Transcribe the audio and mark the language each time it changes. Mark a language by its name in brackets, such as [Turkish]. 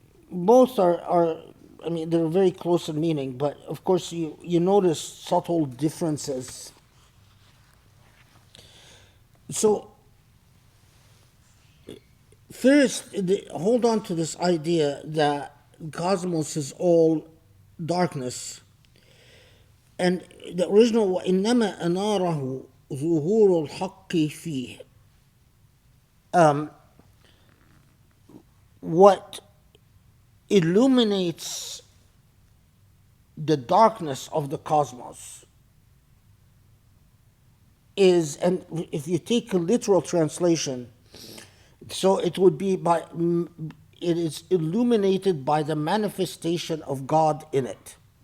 [English] Both are I mean, they're very close in meaning, but of course you notice subtle differences. So, first, hold on to this idea that cosmos is all darkness. And the original, [Arabic] وَإِنَّمَا أَنَارَهُ ظُهُورُ الْحَقِّ فِيهِ. [English] What illuminates the darkness of the cosmos is, and if you take a literal translation, so it would be it is illuminated by the manifestation of God in it.